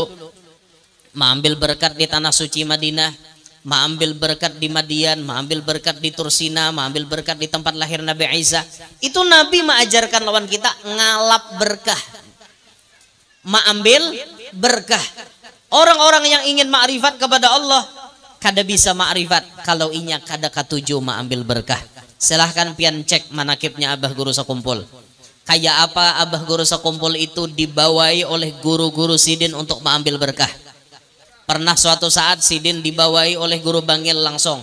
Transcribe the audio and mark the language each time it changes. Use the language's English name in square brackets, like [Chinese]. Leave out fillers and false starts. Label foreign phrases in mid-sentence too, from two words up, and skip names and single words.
[Indonesian] Mengambil berkat di tanah suci Madinah, mengambil berkat di Madian, mengambil berkat di Tursina, mengambil berkat di tempat lahir Nabi Isa. Itu Nabi mengajarkan lawan kita ngalap berkah. Mengambil berkah. Orang-orang yang ingin ma'rifat kepada Allah kada bisa ma'rifat kalau inya kada katuju mengambil berkah. [Banjar] Silahkan pian cek manakibnya Abah Guru Sakumpul. [Indonesian] Kayak apa Abah Guru Sakumpul itu dibawai oleh guru-guru Sidin untuk mengambil berkah. Pernah suatu saat Sidin dibawai oleh guru Bangil langsung.